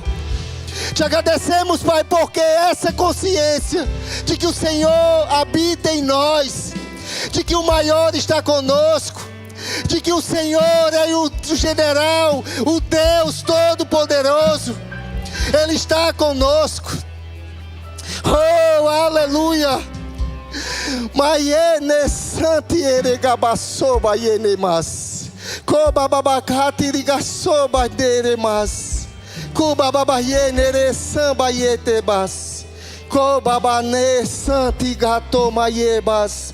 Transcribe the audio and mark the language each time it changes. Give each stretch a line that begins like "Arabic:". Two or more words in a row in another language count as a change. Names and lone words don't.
Portuguese: Te agradecemos, Pai, porque essa consciência de que o Senhor habita em nós, de que o maior está conosco, de que o Senhor é o general, o Deus Todo-Poderoso, Ele está conosco. Oh, aleluia. Maiene santi eregabasoba yenemas. Kobababakati rigasoba deremas. Kobababayene samba yetebas. Kobabane santi gato maiebas.